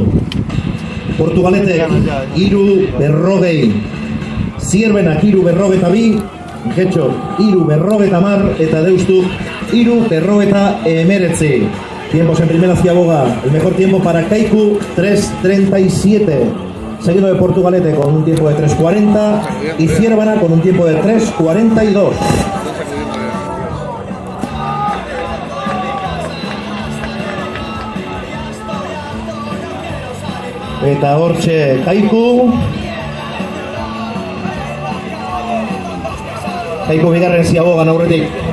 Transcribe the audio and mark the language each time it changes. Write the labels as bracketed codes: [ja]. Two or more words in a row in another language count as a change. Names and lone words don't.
[eu] Portugaletek 3:40. Zierbenak 3:42. Getxo 3:40 eta Deustu 3:19. [es] Tiempos en primera ziaboga. El mejor tiempo para Kaiku, 3:37. Seguido de Portugalete con un tiempo de 3:40 y Zierbana con un tiempo de 3:42. [eu] Eta hortxe Kaiku. Kaiku bigarren ziabogan aurretik.